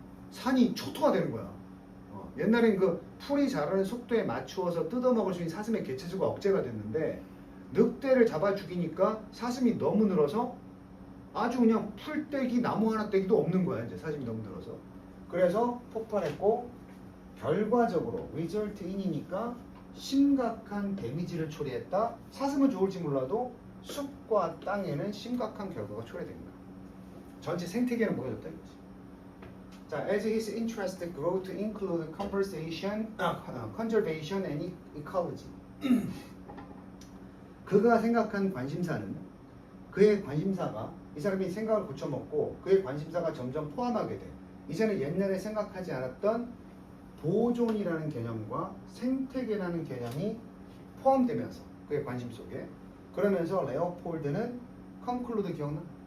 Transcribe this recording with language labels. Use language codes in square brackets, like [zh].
[ko] 산이 초토화 되는 거야. 옛날엔 그 풀이 자라는 속도에 맞추어서 뜯어먹을 수 있는 사슴의 개체수가 억제가 됐는데 늑대를 잡아 죽이니까 사슴이 너무 늘어서 아주 그냥 풀떼기 나무 하나 떼기도 없는 거야. 이제 사슴이 너무 늘어서. 그래서 폭발했고 결과적으로 result in이니까 심각한 데미지를 초래했다. 사슴은 좋을지 몰라도 숲과 땅에는 심각한 결과가 초래된 거야. 전체 생태계는 무너졌다 이거지. 자, [en] as his interest grew to include conservation and ecology. [ko] 그가 생각한 관심사는 그의 관심사가 이 사람이 생각을 고쳐먹고 그의 관심사가 점점 포함하게 돼. 이제는 옛날에 생각하지 않았던 보존이라는 개념과 생태계라는 개념이 포함되면서 그의 관심 속에 그러면서 레오폴드는 conclude 기억나?